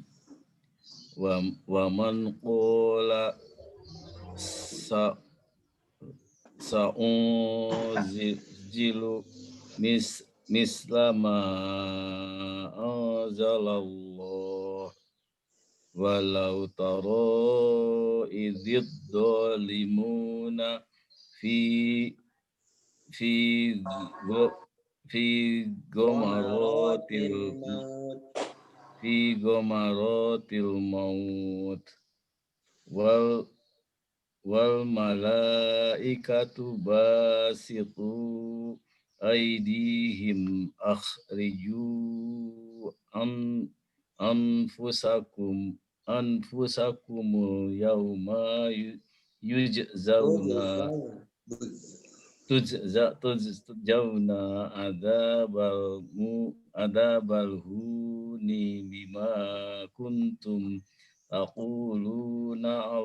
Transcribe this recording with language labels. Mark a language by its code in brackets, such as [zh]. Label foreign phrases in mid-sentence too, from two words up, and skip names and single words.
[ar] ومن قال سأنزل مثل ما أنزل الله ولو ترى إذ الظالمون في غمرات الموت والملائكة باسطو أيديهم أخرجوا أنفسكم اليوم تجزون عذاب الهون بما كنتم تقولون